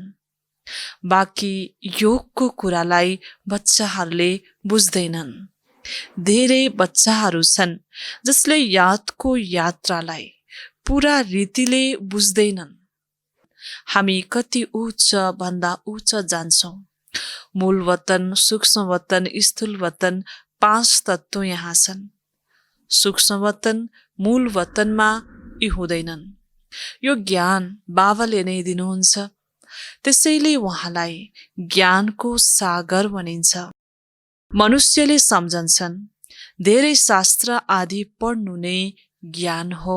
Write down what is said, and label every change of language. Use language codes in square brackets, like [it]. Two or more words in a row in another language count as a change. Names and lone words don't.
[ne] बाँकी योगको कुरालाई बच्चाहरूले बुझ्दैनन्। धेरै बच्चाहरू छन् जसले यादको यात्रालाई पूरा रीतिले बुझ्दैनन्। हामी कति उच्च भन्दा उच्च जान्छौँ। मूल वतन, सूक्ष्म वतन, स्थूल वतन 5 तत्त्व यहाँ छन्। सूक्ष्म वतन, मूल वतनमा यी हुँदैनन्। यो ज्ञान बाबाले नै दिनुहुन्छ। त्यसैले उहाँलाई ज्ञानको सागर भनिन्छ। मनुष्यले सम्झन्छन् धेरै शास्त्र आदि पढ्नु नै ज्ञान हो।